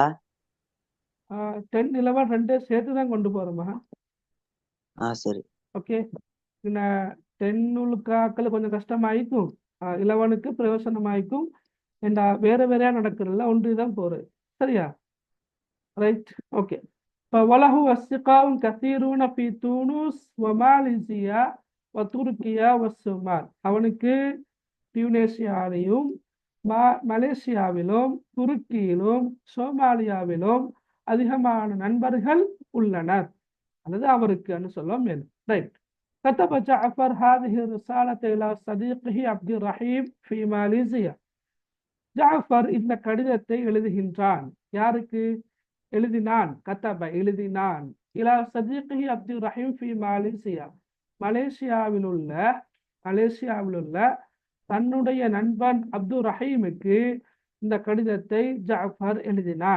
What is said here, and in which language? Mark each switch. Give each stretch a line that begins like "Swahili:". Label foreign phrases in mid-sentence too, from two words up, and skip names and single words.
Tamil: 10 11 ரெண்டே சேர்த்து தான் கொண்டு போறோமா? சரி. ஓகே. இந்த 10 கொஞ்சம் கஷ்டமாயிக்கும், 11க்கு பிரயோசனமாயிக்கும். ஏண்டா வேற வேறையா நடக்கிறதுல ஒன்று தான் போறது. சரியா? ரைட். ஓகே.
Arabic: وله أصدقاء كثيرون في تونس وماليزيا وتركيا والصومال.
Tamil: அவனுக்கு டியூனேசியாவிலும் மலேசியாவிலும் துருக்கியிலும் சோமாலியாவிலும் அதிகமான நண்பர்கள் உள்ளனர். அல்லது அவருக்கு சொல்ல மேலும். ரைட்.
Arabic: كتب جعفر هذه الرسالة إلى صديقه عبد الرحيم في ماليزيا.
Tamil: ஜாஃபர் இந்த கடிதத்தை எழுதுகின்றான். யாருக்கு எழுதினான்? கதப எழுதினான்.
Arabic: إلى صديقي عبد الرحيم في ماليزيا.
Tamil: மலேசியாவில் உள்ள தன்னுடைய நண்பன் அப்துல் ரஹீமுக்கு இந்த கடிதத்தை ஜாஃபர் எழுதினான்.